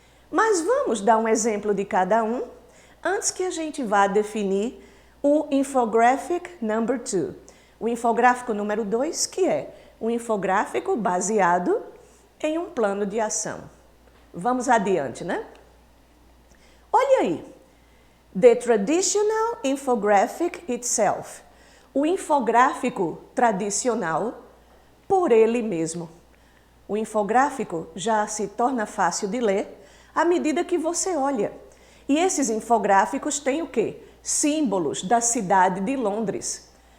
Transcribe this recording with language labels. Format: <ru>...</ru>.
<pt>Mas vamos dar um exemplo de cada um antes que a gente vá definir o</pt> <en>infographic number 2.</en> <pt>O infográfico número 2, que é um infográfico baseado em um plano de ação. Vamos adiante, né? Olha aí.</pt> <en>The traditional infographic itself.</en> <pt>O infográfico tradicional por ele mesmo. O infográfico já se torna fácil de ler à medida que você olha. E esses infográficos têm o quê? Símbolos da cidade de Londres.</pt>